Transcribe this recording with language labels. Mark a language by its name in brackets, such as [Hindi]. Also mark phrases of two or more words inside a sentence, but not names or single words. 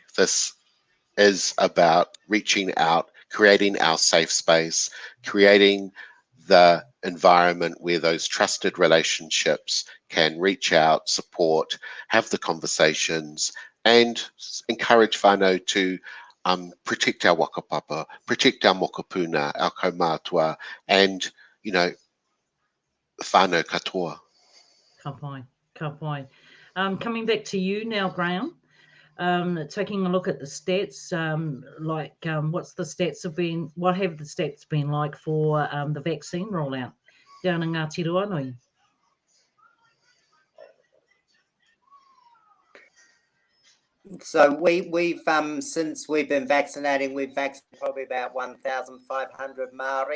[English] This is about reaching out, creating our safe space, creating the environment where those trusted relationships can reach out, support, have the conversations, and encourage whānau to protect our wakapapa, protect our mokopuna, our kaumātua, and, you know, [Māori] whānau katoa. Ka pai, ka pai. [English] Coming back to you now, Graham, taking a look at the stats, what's the stats have been, what have the stats been like for the vaccine rollout down in Ngāti Ruanui? So we've since we've been vaccinating, we've vaccinated probably about 1,500 Māori.